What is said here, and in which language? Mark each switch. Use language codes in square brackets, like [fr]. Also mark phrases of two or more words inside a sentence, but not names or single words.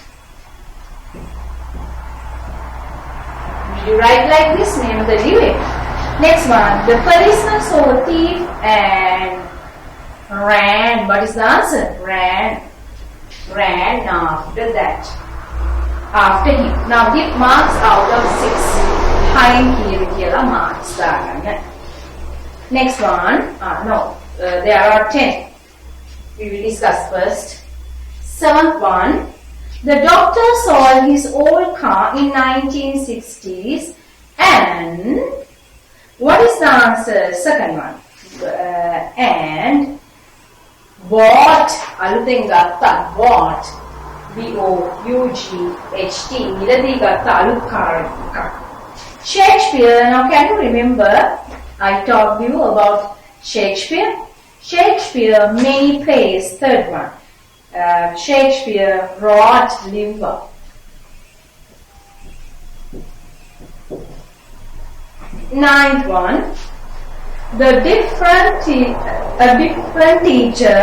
[en] You write like this, name of the lyric. Next one, the policeman saw a thief and ran. What is the answer? Ran after that. After him. Now give marks out of 6. [si] High කියලා marks දාගන්න. [en] Next one, there are 10. We will discuss first. 7th one, the doctor sold his old car in 1960s and what is the answer? Second one. And bought, [si] අලුතෙන් ගත්තා, bought, B-O-U-G-H-T, ඉරදී ගත්තා අලුත් කාර් එකක්. [en] Shakespeare, now can you remember I talked you about Shakespeare? Shakespeare, many plays, third one. Shakespeare wrote Liver. Ninth one, a different teacher.